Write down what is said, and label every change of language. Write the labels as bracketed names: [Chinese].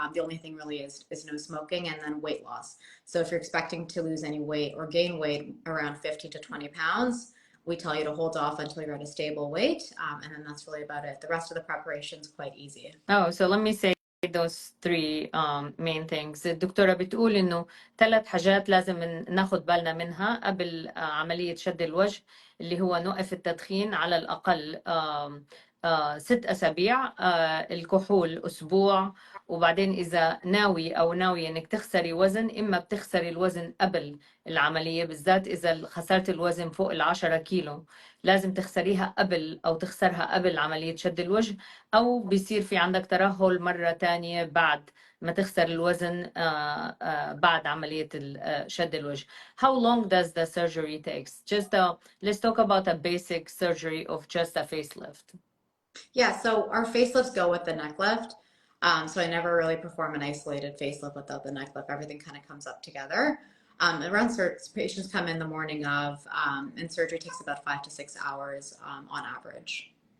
[English] The only thing really is no smoking, and then weight loss. So if you're expecting to lose any weight or gain weight around 50 to 20 pounds, we tell you to hold off until you're at a stable weight, and then that's really about it. The rest of the preparation is quite easy. Oh, so let me say those three main things. [Arabic] الدكتورة بتقول إنه 3 حاجات لازم ناخد بالنا منها قبل عملية شد الوجه، اللي هو نوقف التدخين على الأقل 6 أسابيع، الكحول أسبوع، وبعدين إذا ناوي أو ناوية إنك تخسري وزن، إما بتخسري الوزن قبل العملية، بالذات إذا خسرت الوزن فوق 10 كيلو لازم تخسريها قبل أو تخسرها قبل عملية شد الوجه، أو بيصير في عندك ترهل مرة تانية بعد ما تخسر الوزن بعد عملية شد الوجه. [English] How long does the surgery takes? Just let's talk about a basic surgery of just a facelift. Yeah, so our facelifts go with the neck lift. So I never really perform an isolated facelift without the neck lift. Everything kind of comes up together. Around patients come in the morning of, and surgery takes about 5 to 6 hours on average.